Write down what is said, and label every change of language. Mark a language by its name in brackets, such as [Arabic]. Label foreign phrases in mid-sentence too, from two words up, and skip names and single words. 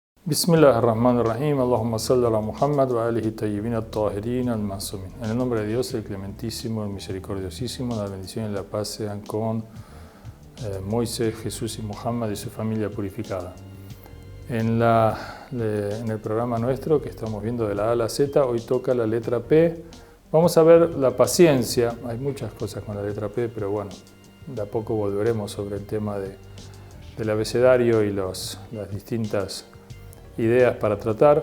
[Arabic] بسم الله الرحمن الرحيم. اللهم صل على محمد وآله الطيبين الطاهرين المعصومين. [Spanish] En el nombre de Dios, el clementísimo, el misericordiosísimo, la bendición y la paz sean con Moisés, Jesús y Muhammad y su familia purificada. En el programa nuestro que estamos viendo de la A a la Z, hoy toca la letra P. Vamos a ver la paciencia. Hay muchas cosas con la letra P, pero bueno, de a poco volveremos sobre el tema del abecedario y las distintas ideas para tratar.